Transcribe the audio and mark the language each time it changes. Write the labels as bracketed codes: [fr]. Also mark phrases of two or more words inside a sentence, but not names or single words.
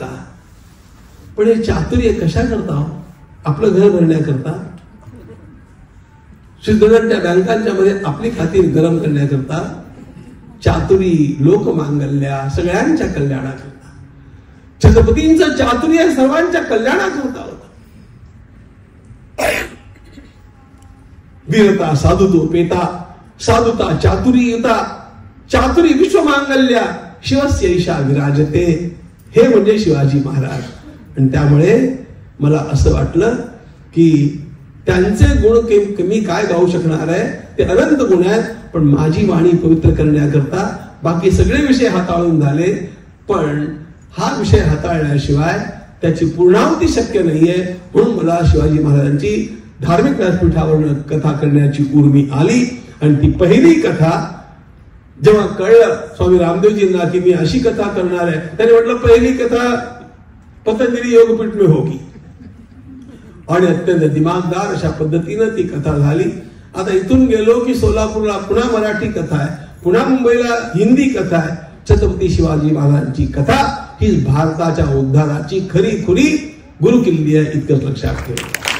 [mr] पण हे चातुर्य कशा करता, आपलं घर भरण्याकरता, शुद्धगणच्या बँकांच्या मध्ये आपली खाती गरम करण्याकरता, [sa] चातुरी लोकमांगल्या [mr] सगळ्यांच्या कल्याणाकरता. छत्रपतींचं चातुर्य सर्वांच्या कल्याणाकरता होतं. [sa] वीरता साधुतो पेता, साधुता चातुर्यता, चातुरी विश्वमांगल्या, शिवस्य ईशा विराजते. [mr] हे म्हणजे शिवाजी महाराज. आणि त्यामुळे मला असं वाटलं की त्यांचे गुण कमी काय गाऊ शकणार आहे, ते अनंत गुण आहेत. पण माझी वाणी पवित्र करण्याकरता बाकी सगळे विषय हाताळून झाले, पण हा विषय हाताळल्याशिवाय त्याची पूर्णावती शक्य नाहीये. म्हणून मला शिवाजी महाराजांची धार्मिक व्यासपीठावरून कथा करण्याची उर्मी आली. आणि ती पहिली कथा जेव्हा कळलं स्वामी रामदेवजींना की मी अशी कथा करणार आहे, त्याने म्हटलं पहिली कथा [hi] पतंजली योगपीठ में होगी. [mr] आणि अत्यंत दिमागदार अशा पद्धतीनं ती कथा झाली. आता इथून गेलो की सोलापूरला पुन्हा मराठी कथा आहे, पुन्हा मुंबईला हिंदी कथा आहे. छत्रपती शिवाजी महाराजांची कथा ही भारताच्या उद्धाराची खरी खुरी गुरुकिल्ली आहे, इतकंच लक्षात ठेवा.